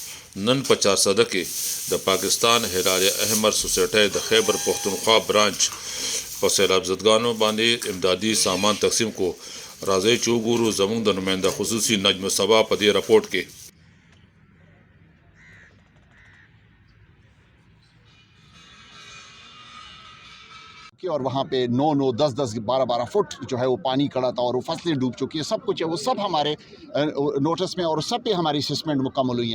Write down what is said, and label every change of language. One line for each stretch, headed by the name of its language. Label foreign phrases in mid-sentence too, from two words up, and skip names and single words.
Pashto: نن په 400 کې د پاکستان هلال احمر سوسایټي د خیبر پختونخوا برانچ په سیلاب زدگانو باندې امدادي سامان تقسیم کو. راځي چې وګورو زموږ د نماینده خصوصي نجم صبا په دې رپورټ کې.
Urdu: اور وہاں پہ 9-9, 10-10, 12-12 فٹ جو ہے وہ پانی کڑا تھا اور وہ فصلیں ڈوب چکی ہیں. سب کچھ ہے وہ سب ہمارے نوٹس میں اور سب پہ ہماری اسسمنٹ مکمل ہوئی ہیں.